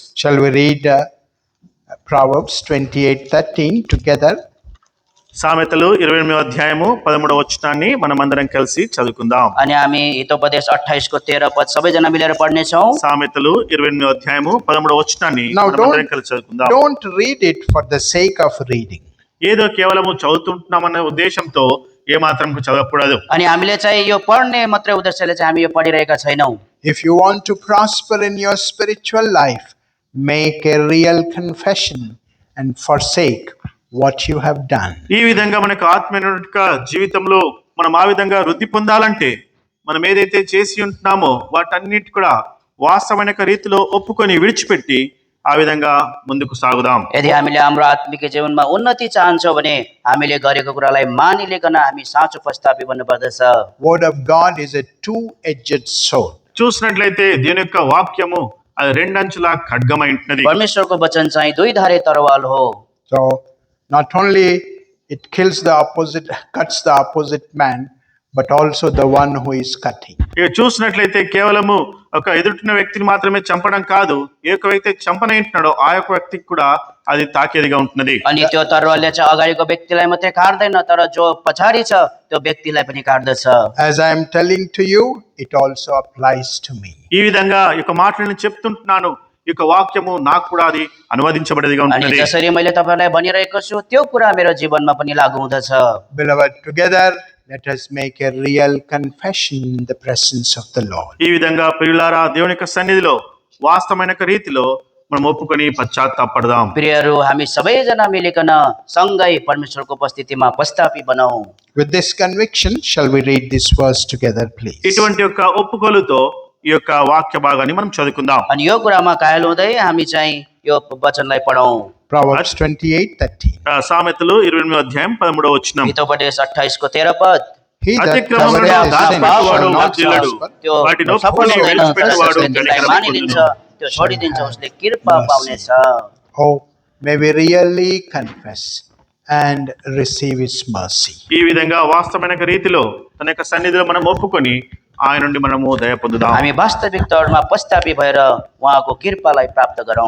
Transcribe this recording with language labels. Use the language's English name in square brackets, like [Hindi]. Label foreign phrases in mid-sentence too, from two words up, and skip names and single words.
[English] Shall we read Proverbs 28:13 together? [Telugu] సామెతలు 28వ అధ్యాయము 13వ వచనాన్ని మనమందరం కలిసి చదువుకుందాం। [Nepali] अनि हामी हितोपदेश 28 को 13 पद सबैजना मिलेर पढ्नेछौँ। [Telugu] సామెతలు 28వ అధ్యాయము 13వ వచనాన్ని [English] Now [Telugu] మనమందరం కలిసి చదువుకుందాం। [English] don't read it for the sake of reading. [Telugu] ఏదో కేవలము చదువుతుంటున్నామన్న ఉద్దేశంతో ఏమాత్రం చదవకూడదు। [Nepali] अनि हामीले चाहिँ यो पढ्ने मात्रै उद्देश्यले चाहिँ हामी यो पढिरहेका छैनौँ। [English] If you want to prosper in your spiritual life, make a real confession and forsake what you have done. [Telugu] ఈ విధంగా మనకు ఆత్మీయ జీవితంలో మనం ఆ విధంగా వృద్ధి పొందాలంటే మనం ఏదైతే చేసి ఉంటున్నామో వాటన్నిటి కూడా వాస్తవమైన రీతిలో ఒప్పుకొని విడిచిపెట్టి ఆ విధంగా ముందుకు సాగుదాం। [Nepali] यदि हामीले हाम्रो आत्मिक जीवनमा उन्नति चाहन्छौँ भने हामीले गरेको कुरालाई मानिलिकन हामी साँचो पश्चातापी बन्नुपर्दछ। [English] Word of God is a two-edged sword. [Telugu] చూసినట్లయితే దేవుని యొక్క వాక్యము అది రెండంచుల ఖడ్గమై ఉంటున్నది। [Nepali] परमेश्वरको वचन चाहिँ दुई धारे तरवाल हो। [English] So, not only it cuts the opposite man, but also the one who is cutting. [Telugu] ఇక చూసినట్లయితే కేవలము ఒక ఎదుటిన వ్యక్తిని మాత్రమే చంపడం కాదు, ఏ ఒక వ్యక్తి చంపనంటున్నాడో ఆ యొక్క వ్యక్తికి కూడా అది తాకేదిగా ఉంటున్నది। [Nepali] अनि त्यो तरवालले चाहिँ अगाडिको व्यक्तिलाई मात्रै काट्दैन, तर जो पछाडि छ त्यो व्यक्तिलाई पनि काट्दछ। [English] As I am telling to you, it also applies to me. [Telugu] ఈ విధంగా ఈ యొక్క మాటలను చెప్తుంటున్నాను, ఈ యొక్క వాక్యము నాకు కూడా అది అనువదించబడేదిగా [Nepali] अनि [Telugu] ఉంటున్నది। [Nepali] जसरी मैले तपाईलाई भनिरहेको छु त्यो कुरा मेरो जीवनमा पनि लागू हुँदछ। [English] Beloved, together let us make a real confession in the presence of the Lord. [Telugu] ఈ విధంగా ప్రియులారా దేవుని యొక్క సన్నిధిలో వాస్తవమైన రీతిలో మనం ఒప్పుకొని పశ్చాత్తాపడదాం। [Nepali] प्रियहरू हामी सबैजना मिलिकन सँगै परमेश्वरको उपस्थितिमा पश्चातापी बनाऊ। [English] With this conviction, shall we read this verse together, please? [Telugu] ఇటువంటి యొక్క ఒప్పుకోలుతో ఈ యొక్క వాక్య భాగాన్ని మనం చదువుకుందాం। [Nepali] अनि यो कुरामा कायल हुँदै हामी चाहिँ यो वचनलाई पढौं। [English] Proverbs 28:30. [Telugu] సామెతలు 28వ అధ్యాయం 13వ వచనం. [Nepali] हितोपदेश 28 को 13 पद। [English] He that [Telugu] అతిక్రమములను [English] covereth his sin [Telugu] దాచిపెట్టువాడు [English] shall not [Telugu] వర్ధిల్లడు. [English] prosper. [Nepali] त्यो [Telugu] వాటిని [Nepali] सफल [Telugu] ఒప్పుకొని [Nepali] हुँदैन, [Telugu] విడిచిపెట్టువాడు [Nepali] जसले त्यसलाई [Telugu] కనికరము [Nepali] मानिलिन्छ [Telugu] పొందును. [Nepali] त्यो छोडिदिन्छ उसले कृपा पाउनेछ। [English] Oh, may we really confess and receive his mercy. [Telugu] ఈ విధంగా వాస్తవమైన రీతిలో తన యొక్క సన్నిధిలో మనం ఒప్పుకొని ఆయన నుండి మనము దయ పొందుదాం. [Nepali] हामी वास्तविक तौरमा पश्चातापी भएर उहाँको कृपालाई प्राप्त गरौँ।